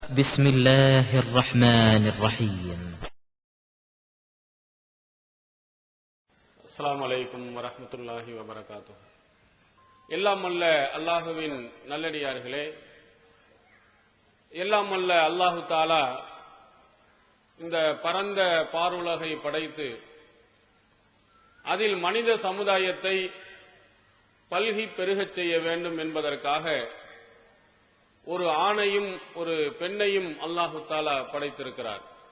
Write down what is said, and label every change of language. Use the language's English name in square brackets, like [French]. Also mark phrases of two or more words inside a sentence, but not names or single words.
[Arabic] بسم الله الرحمن الرحيم. السلام عليكم ورحمة الله وبركاته. [Tamil] எல்லாம் அல்ல அல்லாஹுவின் நல்லடியார்களே, எல்லாம் அல்ல அல்லாஹு தாலா இந்த பரந்த பாருலகை படைத்து அதில் மனித சமுதாயத்தை பல்கி பெருகச் செய்ய வேண்டும் என்பதற்காக ஒரு ஆணையும் ஒரு பெண்ணையும் அல்லாஹு தாலா படைத்திருக்கிறார்.